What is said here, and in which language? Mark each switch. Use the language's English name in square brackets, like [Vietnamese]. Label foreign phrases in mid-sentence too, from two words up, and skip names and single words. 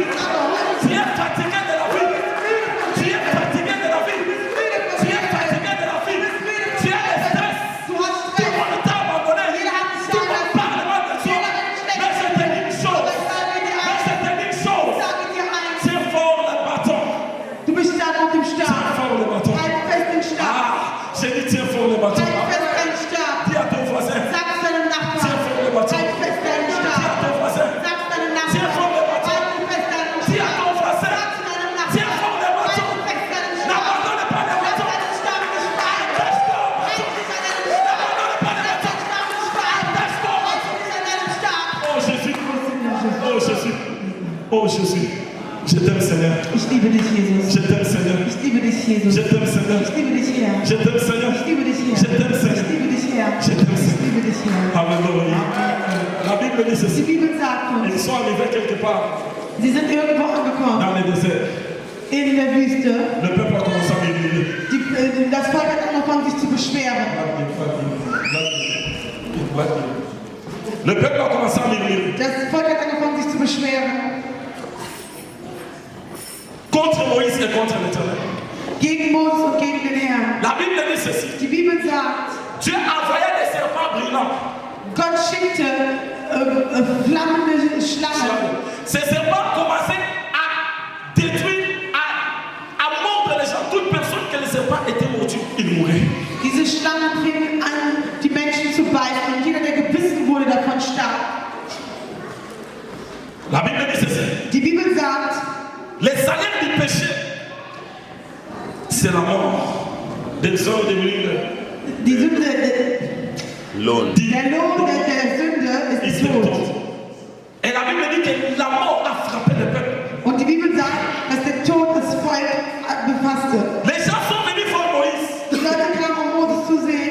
[French] Tu es fatigué de la vie. Tu es fatigué de la vie. Tu es fatigué de la vie. Tu as le stress. Tout le monde t'a abandonné. Tout le monde parle mal de toi. Mais je te dis une chose. Mais je te dis une chose. Tiens fort le bâton. [German] Du bist stark auf dem [French] Tiens [German] Stab. [French] fort le bâton. [German] Halt fest den Stab. [French] Ah, j'ai dit tiens fort le bâton. [German] Halt fest deinen Stab. [French] Dis à ton voisin. [German] Sag es deinem Nachbarn. [French] Tiens fort le bâton. [German] Halt fest deinen [French] Dis à [German] Stab. [French] ton voisin. [German] Sag es deinem [French] Tiens [German] Nachbarn. [French] fort le bâton. [German] Halt fest deinen [French] Dis à [German] Stab. [French] ton voisin. [German] Sag es deinem Nachbarn. [French] Tiens fort le bâton. [German] Halt fest deinen Stab. [French] N'abandonne pas le [German] Lass [French] bâton. [German] deinen Stab nicht fallen. [French] Attache-toi. [German] Halt dich an deinem Stab. [French] N'abandonne pas le [German] Lass [French] bâton. [German] deinen Stab nicht fallen. [French] Attache-toi. [German] Halt dich an deinem Stab. [French] Oh Jésus. Oh Jésus. Oh Jésus. Je t'aime Seigneur. [German] Ich liebe dich, Jesus. [French] Je t'aime Seigneur. [German] Ich liebe dich, Jesus. [French] Je t'aime Seigneur. [German] Ich liebe dich, Herr. [French] Je t'aime Seigneur. [German] Ich liebe dich, Herr. [French] Je t'aime [German] Ich [French] Seigneur. [German] liebe dich, Herr. [French] Je t'aime [German] Ich [French] Seigneur. [German] liebe dich, Herr. [French] Alléluia. La Bible dit [German] Die [French] ceci. [German] Bibel sagt uns, [French] Ils sont arrivés quelque part [German] sie sind irgendwo angekommen [French] dans le désert. [German] in der Wüste. [French] Le peuple a commencé à murmurer. [German] Das Volk hat angefangen, sich zu beschweren. [French] Le peuple a commencé à murmurer [German] Das Volk hat angefangen, sich zu beschweren [French] contre Moïse et contre l'Éternel. [German] gegen Moses und gegen den Herrn. [French] La Bible dit ceci. [German] Die Bibel sagt, [French] Dieu envoyait des serpents brillants. Gott schickte flammende Schlangen. Ces serpents commençaient à détruire, à mordre les gens. Toute personne que les serpents étaient mordus, ils mouraient. [German] Diese Schlangen fingen an, die Menschen zu beißen. Und jeder, der gebissen wurde, davon starb. [French] La Bible dit ceci. [German] Die Bibel sagt, [French] Les salaires du péché, c'est la mort. Des hommes devenus [German] die Sünde, Lohn. der Lohn der Sünde ist der Tod. [French] Et la Bible dit que la mort a frappé le peuple. [German] Und die Bibel sagt, dass der Tod das Volk befasste. [French] Les gens sont venus voir Moïse. [German] Die Leute kamen, um Moses zu